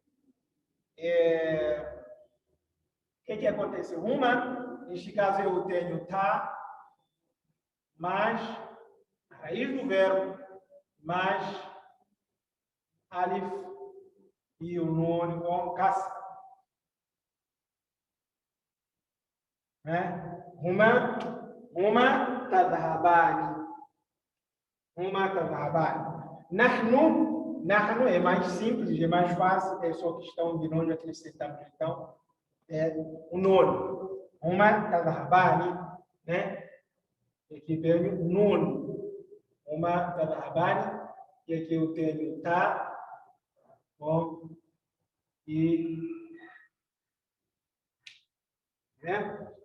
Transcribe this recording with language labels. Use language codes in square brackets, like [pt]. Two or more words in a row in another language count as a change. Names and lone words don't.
[pt] O que acontece? Uma, neste caso eu tenho tá, mais a raiz do verbo, mais alif e o nun com kasra. [ar] هما تذهبان. [pt] Nahnu é mais simples, é mais fácil, é só questão de nós acrescentarmos, então, o nun. [ar] هما تذهبان, [pt] né? Aqui tenho nun. [ar] هما تذهبان, [pt] e aqui eu tenho tá, bom, e né?